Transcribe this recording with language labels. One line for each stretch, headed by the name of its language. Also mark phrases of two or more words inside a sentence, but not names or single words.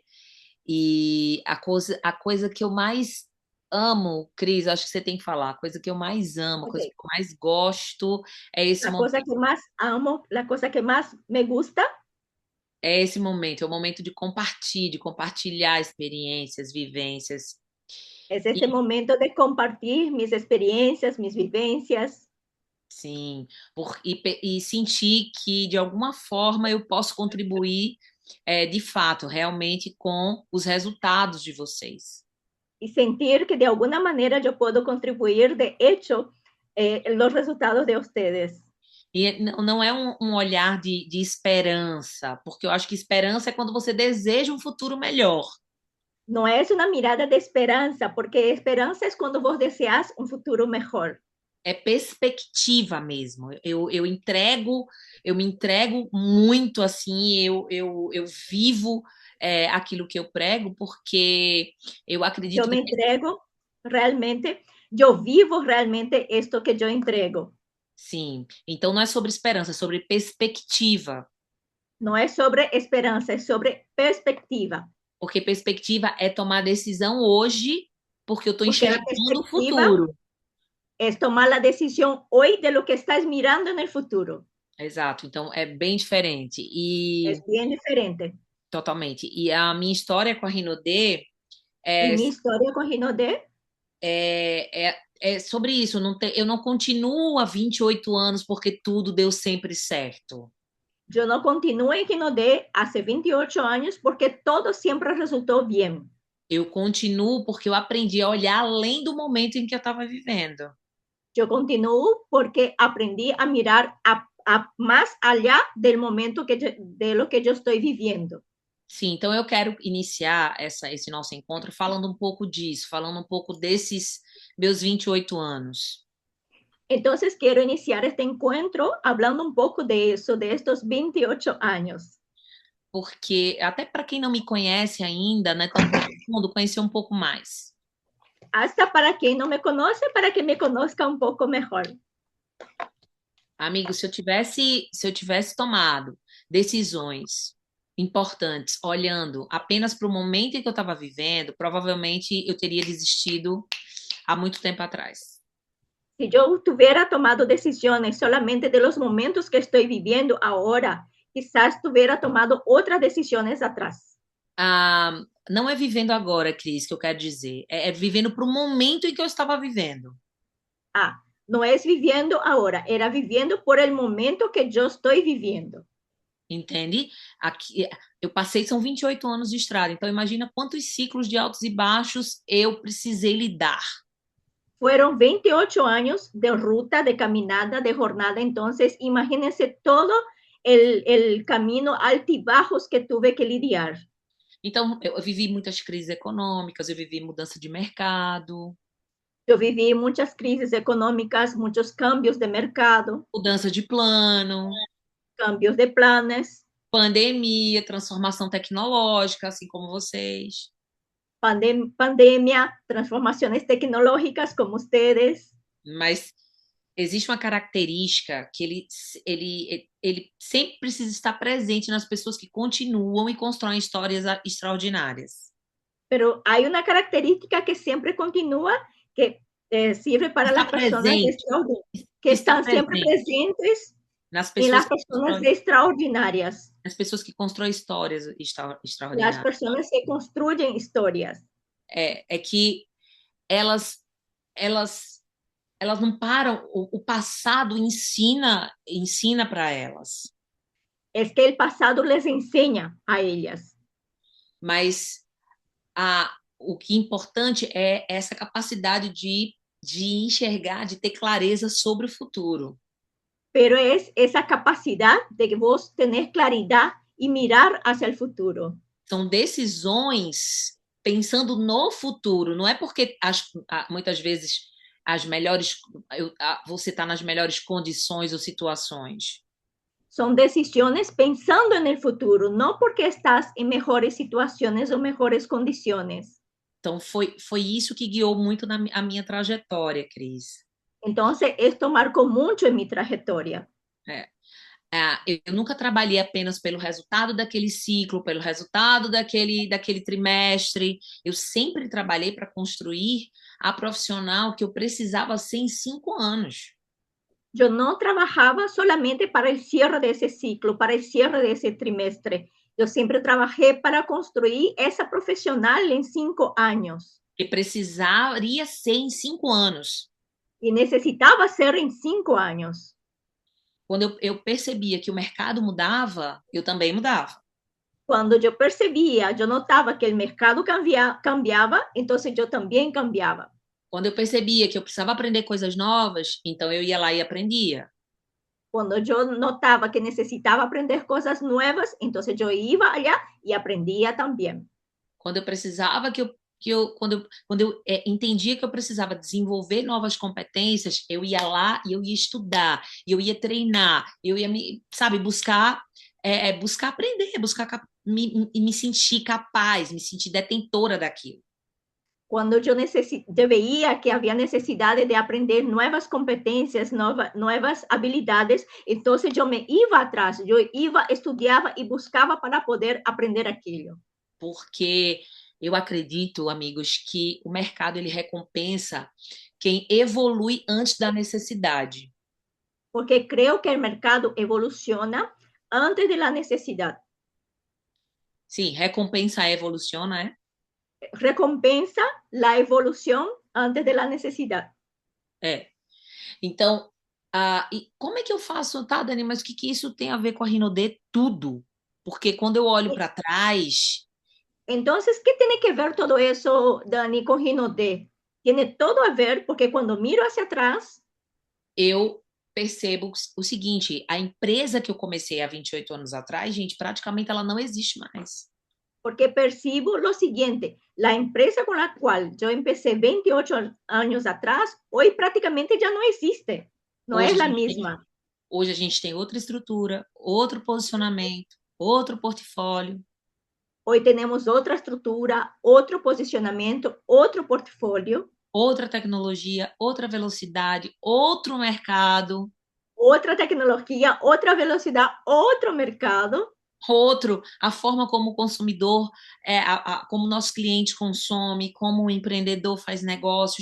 Portuguese: E a coisa que eu mais amo, Cris, acho que você tem que falar, a coisa que eu mais amo, a coisa que Ok. eu mais gosto é esse
Spanish: La cosa
Portuguese: momento.
Spanish: que más amo, la cosa que más me gusta,
Portuguese: É esse momento, é o momento de compartilhar experiências, vivências.
Spanish: es este momento de compartir mis experiencias, mis vivencias
Portuguese: Sim, e sentir que de alguma forma eu posso contribuir, de fato, realmente com os resultados de vocês.
Spanish: y sentir que de alguna manera yo puedo contribuir de hecho los resultados de ustedes.
Portuguese: E não é um olhar de esperança, porque eu acho que esperança é quando você deseja um futuro melhor.
Spanish: No es una mirada de esperanza, porque esperanza es cuando vos deseas un futuro mejor.
Portuguese: É perspectiva mesmo. Eu me entrego muito assim, eu vivo aquilo que eu prego, porque eu
Spanish: Yo
Portuguese: acredito
Spanish: me
Portuguese: que
Spanish: entrego realmente, yo vivo realmente esto que yo entrego.
Portuguese: sim. Então não é sobre esperança, é sobre perspectiva.
Spanish: No es sobre esperanza, es sobre perspectiva.
Portuguese: Porque perspectiva é tomar decisão hoje, porque eu estou
Spanish: porque la
Portuguese: enxergando o
Spanish: perspectiva
Portuguese: futuro.
Spanish: es tomar la decisión hoy de lo que estás mirando en el futuro.
Portuguese: Exato, então é bem diferente.
Spanish: Es bien diferente.
Portuguese: Totalmente. E a minha história com a Rinodê
Spanish: Y
Portuguese: é,
Spanish: mi historia con Ginodé,
Portuguese: é sobre isso. Eu não continuo há 28 anos porque tudo deu sempre certo.
Spanish: yo no continúo en Ginodé hace 28 años porque todo siempre resultó bien.
Portuguese: Eu continuo porque eu aprendi a olhar além do momento em que eu estava vivendo.
Spanish: Yo continúo porque aprendí a mirar más allá del momento de lo que yo estoy viviendo.
Portuguese: Sim, então eu quero iniciar esse nosso encontro falando um pouco disso, falando um pouco desses meus 28 anos.
Spanish: Entonces quiero iniciar este encuentro hablando un poco de eso, de estos 28 años.
Portuguese: Porque, até para quem não me conhece ainda, não é tão profundo, conhecer um pouco mais.
Spanish: Hasta para quien no me conoce, para que me conozca un poco mejor.
Portuguese: Amigo, se eu tivesse tomado decisões importantes, olhando apenas para o momento em que eu estava vivendo, provavelmente eu teria desistido há muito tempo atrás.
Spanish: Si yo tuviera tomado decisiones solamente de los momentos que estoy viviendo ahora, quizás tuviera tomado otras decisiones atrás.
Portuguese: Ah, não é vivendo agora, Cris, que eu quero dizer. É vivendo para o momento em que eu estava vivendo.
Spanish: Ah, no es viviendo ahora, era viviendo por el momento que yo estoy viviendo.
Portuguese: Entende? Aqui, eu passei, são 28 anos de estrada, então imagina quantos ciclos de altos e baixos eu precisei lidar.
Spanish: Fueron 28 años de ruta, de caminada, de jornada. Entonces, imagínense todo el camino altibajos que tuve que lidiar.
Portuguese: Então, eu vivi muitas crises econômicas, eu vivi mudança de mercado,
Spanish: Yo viví muchas crisis económicas, muchos cambios de mercado,
Portuguese: mudança de plano,
Spanish: cambios de planes,
Portuguese: pandemia, transformação tecnológica, assim como vocês.
Spanish: pandemia, transformaciones tecnológicas como ustedes.
Portuguese: Mas existe uma característica que ele sempre precisa estar presente nas pessoas que continuam e constroem histórias extraordinárias.
Spanish: Pero hay una característica que siempre continúa, que sirve para
Portuguese: Está
Spanish: las personas
Portuguese: presente,
Spanish: que
Portuguese: está
Spanish: están siempre
Portuguese: presente
Spanish: presentes
Portuguese: nas
Spanish: en
Portuguese: pessoas
Spanish: las
Portuguese: que
Spanish: personas
Portuguese: constroem,
Spanish: extraordinarias,
Portuguese: nas pessoas que constroem histórias
Spanish: las
Portuguese: extraordinárias.
Spanish: personas que construyen historias.
Portuguese: É que elas, elas, elas não param, o passado ensina para elas,
Spanish: Es que el pasado les enseña a ellas.
Portuguese: mas o que é importante é essa capacidade de enxergar, de ter clareza sobre o futuro.
Spanish: Pero es esa capacidad de vos tener claridad y mirar hacia el futuro.
Portuguese: São decisões pensando no futuro, não é porque muitas vezes as melhores, você está nas melhores condições ou situações.
Spanish: Son decisiones pensando en el futuro, no porque estás en mejores situaciones o mejores condiciones.
Portuguese: Então, foi isso que guiou muito a minha trajetória, Cris.
Spanish: Entonces, esto marcó mucho en mi trayectoria.
Portuguese: Eu nunca trabalhei apenas pelo resultado daquele ciclo, pelo resultado daquele trimestre. Eu sempre trabalhei para construir a profissional que eu precisava ser em 5 anos.
Spanish: Yo no trabajaba solamente para el cierre de ese ciclo, para el cierre de ese trimestre. Yo siempre trabajé para construir esa profesional en 5 años.
Portuguese: Que precisaria ser em 5 anos.
Spanish: Y necesitaba ser en 5 años.
Portuguese: Quando eu percebia que o mercado mudava, eu também mudava.
Spanish: Cuando yo percibía, yo notaba que el mercado cambiaba, entonces yo también cambiaba.
Portuguese: Quando eu percebia que eu precisava aprender coisas novas, então eu ia lá e aprendia.
Spanish: Cuando yo notaba que necesitaba aprender cosas nuevas, entonces yo iba allá y aprendía también.
Portuguese: Quando eu precisava quando eu entendia que eu precisava desenvolver novas competências, eu ia lá e eu ia estudar, eu ia treinar, eu ia buscar aprender, buscar me sentir capaz, me sentir detentora daquilo.
Spanish: Cuando yo veía que había necesidad de aprender nuevas competencias, nuevas habilidades, entonces yo me iba atrás, yo iba, estudiaba y buscaba para poder aprender aquello.
Portuguese: porque eu acredito, amigos, que o mercado ele recompensa quem evolui antes da necessidade.
Spanish: porque creo que el mercado evoluciona antes de la necesidad.
Portuguese: Sim, recompensa evoluciona, é?
Spanish: Recompensa la evolución antes de la necesidad.
Portuguese: É. Então, e como é que eu faço, tá, Dani? Mas o que que isso tem a ver com a Rinodê? Tudo. Porque quando eu olho para trás,
Spanish: Entonces, ¿qué tiene que ver todo eso, Dani, con Ginodé? Tiene todo a ver porque cuando miro hacia atrás,
Portuguese: eu percebo o seguinte, a empresa que eu comecei há 28 anos atrás, gente, praticamente ela não existe mais.
Spanish: porque percibo lo siguiente, la empresa con la cual yo empecé 28 años atrás, hoy prácticamente ya no existe, no
Portuguese: Hoje
Spanish: es
Portuguese: a
Spanish: la
Portuguese: gente tem,
Spanish: misma.
Portuguese: hoje a gente tem outra estrutura, outro posicionamento, outro portfólio,
Spanish: Hoy tenemos otra estructura, otro posicionamiento, otro portfolio,
Portuguese: outra tecnologia, outra velocidade, outro mercado.
Spanish: otra tecnología, otra velocidad, otro mercado.
Portuguese: Outro, a forma como o consumidor, como o nosso cliente consome, como o empreendedor faz negócio.